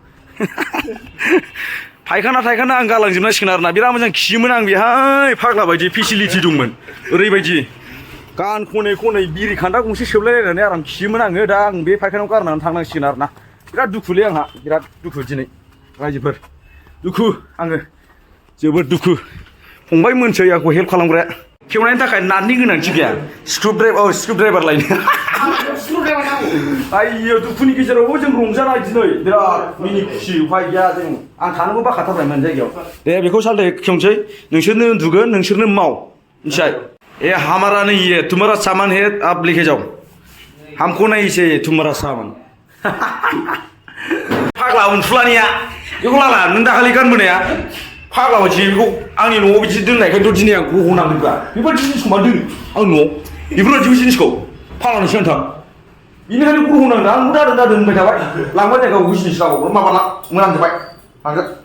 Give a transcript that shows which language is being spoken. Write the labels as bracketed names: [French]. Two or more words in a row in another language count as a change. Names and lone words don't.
[Bodo] थाइखाना आं गालांजोबनांसिगोन आरो ना बिराद मोजां खियोमोन आं बेहाय फाग्ला बायदि फेसिलिटि दंमोन ओरैबायदि गान खनै बिरि खान्दा गंसे सोबलायलायनानै आराम खियोमोन आङो दा आं बे फायखानायाव गारनानै थांनांसिगोन आरो ना बिराद दुखुलै आंहा बिराद दुखु दिनै रायजोफोर दुखु आङो जोबोद दुखु फंबाय मोनसै आंखौ हेल्प खालामग्राया खेवनायनि थाखाय नाथनि गोनांथि गैया [English] screw driver [Bodo] लायनो आइयो दुखुनि गेजेरावबो जों रंजानाय दिनै बिराद मिनि खुसि उफाय गैया जों आं थानोबो बाखाथारबायमोन जायगायाव दे बेखौ सालथे खेवनोसै नोंसोरनो उन्दुगोन नोंसोरनो माव मिथिबाय [Hindi] ए हमारा नहीं है तुम्हारा सामान [Bodo] है आप लेके जाओ हमको नहीं चाहिए तुम्हारा सामान फाग्ला उनफुलानिया बेखौ लाला नों दाखालि गानबोनाया फाग्ला बायदि बेखौ आंनि न'आव बिदि दोननायखायनोथ' दिनै आं गनांदोंब्रा बेबायदि जिनिसखौ मा दोनो आं न'आव बेफोरबायदि जिनिसखौ फाग्लानोसै नोंथां बेनिखायनो गनांदों आंबो दादों होनबाय थाबाय लांबाय जायगा बबे जिनिस लाबावो माबाला मोनामजोब्बाय लांगोन